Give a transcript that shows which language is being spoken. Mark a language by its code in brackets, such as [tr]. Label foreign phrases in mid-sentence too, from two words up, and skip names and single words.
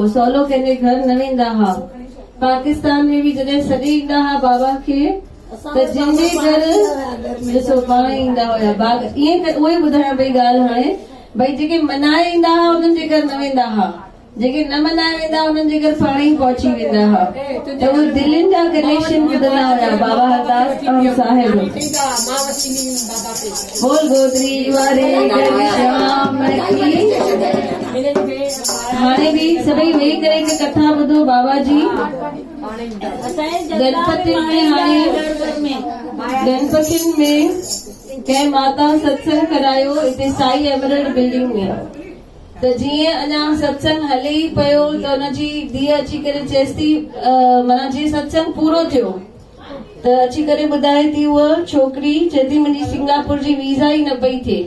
[sd] सवलो कंहिंजे घर न वेंदा हुआ। पाकिस्तान में भी जॾहिं सॾे ईंदा हुआ बाबा खे त जंहिंजे घर ॾिसो पाण ईंदा हुया बाग ईअं उहे ॿुधाइण पई ॻाल्हि हाणे भई जेके मनाए ईंदा हुआ उन्हनि जे घर न वेंदा हुआ, जेके न मनाए वेंदा उन्हनि जे घर पाण ई पहुची वेंदा हुआ। त उहे दिलनि जा कनेक्शन ॿुधंदा हुया बाबा हरदास राम साहिब। बोल गोदरी वारे घनश्याम की। हाणे भी सभई वेही करे हिकु कथा ॿुधो बाबा जी। गणपतियुनि में हाणे गणपतियुनि में कंहिं माता सत्संग करायो हिते साई एमरल्ड बिल्डिंग में। त जीअं अञा सत्संग हले ई पियो त हुनजी धीअ अची करे चएसि थी माना जीअं सत्संग पूरो थियो त अची करे ॿुधाए थी उहा छोकिरी चए थी मुंहिंजी सिंगापुर जी वीज़ा ई न पई थिए।